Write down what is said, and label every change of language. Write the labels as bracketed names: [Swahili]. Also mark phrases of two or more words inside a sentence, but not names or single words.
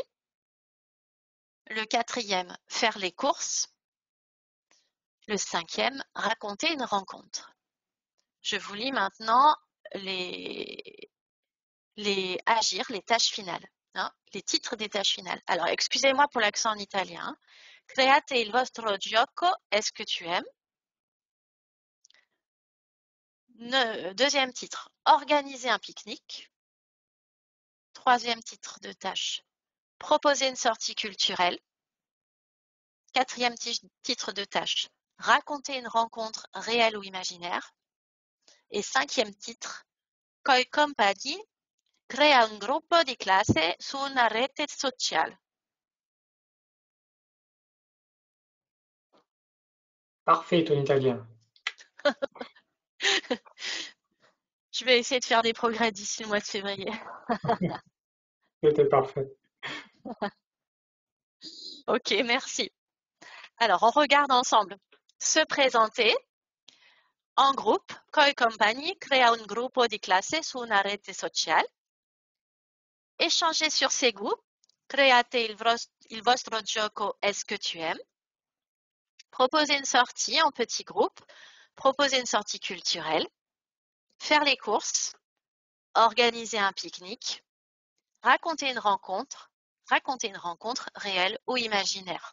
[French] Le quatrième, faire les courses. Le cinquième, raconter une rencontre. Je vous lis maintenant les tâches finales, hein, les titres des tâches finales. Alors, excusez-moi pour l'accent en italien. [Italian] Create il vostro gioco, [French] est-ce que tu aimes? Deuxième titre, organiser un pique-nique. Troisième titre de tâche, proposer une sortie culturelle. Quatrième titre de tâche, raconter une rencontre réelle ou imaginaire. Et cinquième titre, [Italian] coi compagni, crea un gruppo di classe su una rete sociale. [French] Parfait ton italien. Je vais essayer de faire des progrès d'ici le mois de février. C'était parfait. Ok, merci. Alors, on regarde ensemble. Se présenter en groupe, [Italian] coi compagni, crea un gruppo di classe su una rete sociale. [French] Échanger sur ses goûts, [Italian] create il vostro gioco, [French] est-ce que tu aimes? Proposer une sortie en petit groupe, proposer une sortie culturelle, faire les courses, organiser un pique-nique, raconter une rencontre réelle ou imaginaire.